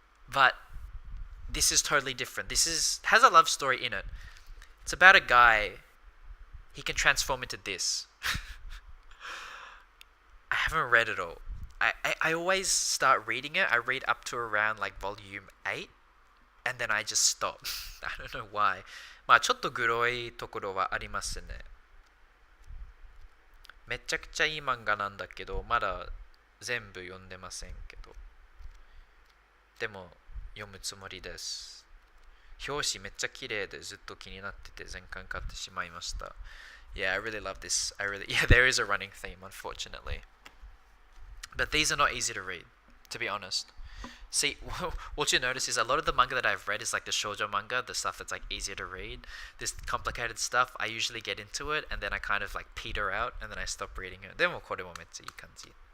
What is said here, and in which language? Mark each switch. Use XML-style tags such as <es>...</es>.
<en>But this is totally different. This has a love story in it. It's about a guy. He can transform into this. I haven't read it all. I always start reading it. I read up to around like volume 8. And then I just stop. I don't know why.</en> <ja>ちょっとグロいところはありますね。めちゃくちゃいい漫画なんだけど、まだ全部読んでませんけど。でも読むつもりです。表紙めっちゃ綺麗でずっと気になってて全巻買ってしまいました。</ja> <en>Yeah, I really love this. Yeah, there is a running theme, unfortunately. But these are not easy to read, to be honest. See, what you notice is a lot of the manga that I've read is like the shoujo manga, the stuff that's like easier to read. This complicated stuff, I usually get into it and then I kind of like peter out and then I stop reading it.</en> <ja>でもこれもめっちゃいい感じ。</ja>